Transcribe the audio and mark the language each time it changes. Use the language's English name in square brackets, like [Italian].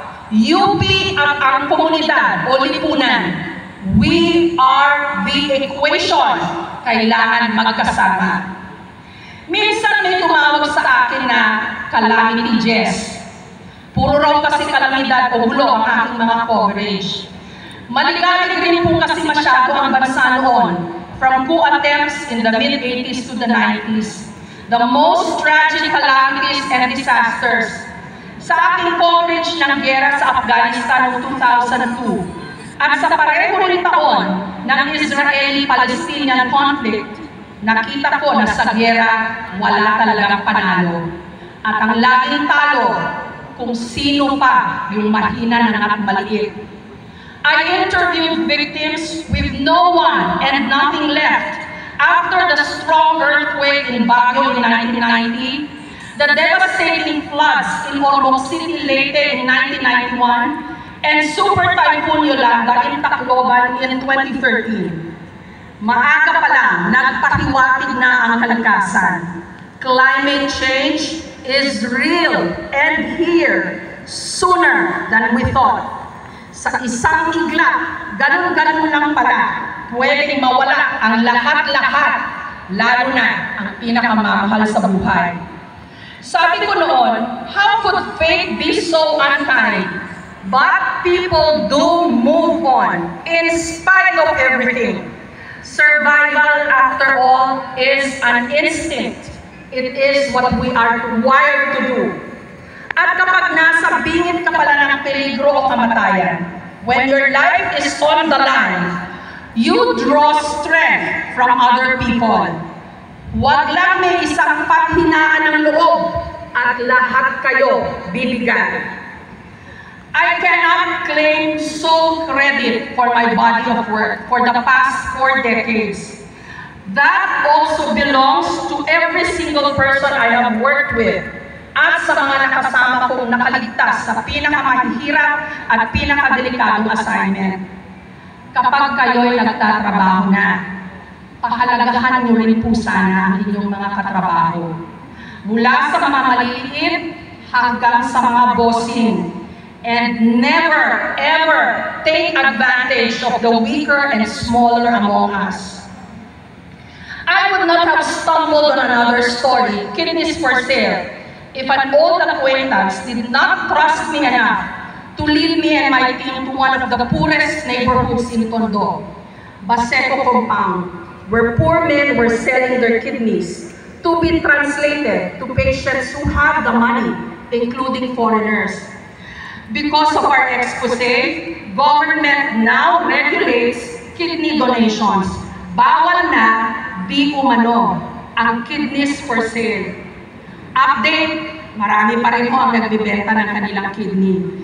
[Filipino] UP at ang komunidad o lipunan. [English] We are the equation. [Filipino] Kailangan magkasama. Minsan may tumawag sa akin na Calamity Jess. Puro raw kasi kalamidad o gulo ang aking mga coverage. Maligalig rin po kasi masyado ang bansa noon, [English] from coup attempts in the mid-80s to the 90s. The most tragic calamities and disasters. [Filipino] Sa aking coverage ng giyera sa Afghanistan noong 2002, at sa pareho rin taon ng Israeli-Palestinian conflict, nakita ko na sa giyera wala talagang panalo. At ang laging talo, kung sino pa yung mahina at maliit. [English] I interviewed victims with no one and nothing left after the strong earthquake in Baguio in 1990, the devastating floods in Ormoc City Leyte in 1991, and Super Typhoon Yolanda in Tacloban in 2013. [Filipino] Maaga pa lang, nagpahiwatig na ang kalikasan. [English] Climate change is real and here sooner than we thought. [Filipino] Sa isang iglap, ganun-ganun lang pala, pwedeng mawala ang lahat-lahat, lalo na ang pinakamamahal sa buhay. Sabi ko noon, [English] how could fate be so unkind? But people do move on in spite of everything. Survival, after all, is an instinct. It is what we are wired to do. [Filipino] At kapag nasa bingit ka pala ng peligro o kamatayan, [English] when your life is on the line, you draw strength from other people. [Filipino] Huwag lang may isang paghinaan ng loob at lahat kayo bibigyan. [English] I cannot claim sole credit for my body of work for the past 4 decades. That also belongs to every single person I have worked with [Filipino] at sa mga nakasama kong nakaligtas sa pinakamahirap at pinakadelikadong assignment. Kapag kayo'y nagtatrabaho na, pahalagahan niyo rin po sana ang inyong mga katrabaho. Mula sa mga maliliit hanggang sa mga bossing, [English] and never ever take advantage of the weaker and smaller among us. I would not have stumbled on another story, Kidneys for Sale, if an old acquaintance did not trust me enough to lead me and my team to one of the poorest neighborhoods in Tondo, Baseco Compound, where poor men were selling their kidneys to be translated to patients who have the money, including foreigners. Because of our expose, government now regulates kidney donations. [Filipino] Bawal na di umano ang kidneys for sale. Update, marami pa rin ho ang nagbibenta ng kanilang kidney.